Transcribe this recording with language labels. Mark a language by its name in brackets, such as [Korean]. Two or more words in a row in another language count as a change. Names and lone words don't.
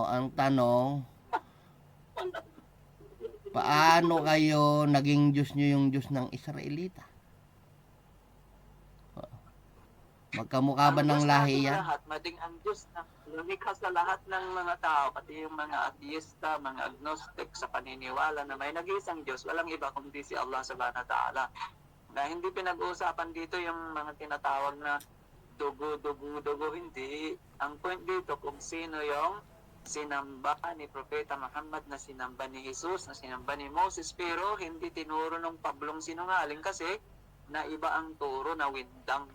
[Filipino] Ang tanong, paano kayo naging Diyos nyo yung Diyos ng Israelita? Magkamukha ba ng lahi yan? Mading ang Diyos na lumikha sa lahat ng mga tao, pati yung mga atheista, mga agnostic sa paniniwala na may nag-iisang Diyos, walang iba kundi si Allah [Arabic] سبحانه وتعالى. [Filipino] Na hindi pinag-uusapan dito yung mga tinatawag na dugo, hindi. Ang point dito kung sino yung sinamba ni Propeta Muhammad, na sinamba ni Jesus, na sinamba ni Moses, pero hindi tinuro ng Pablong sinungaling kasi na iba ang turo na windang.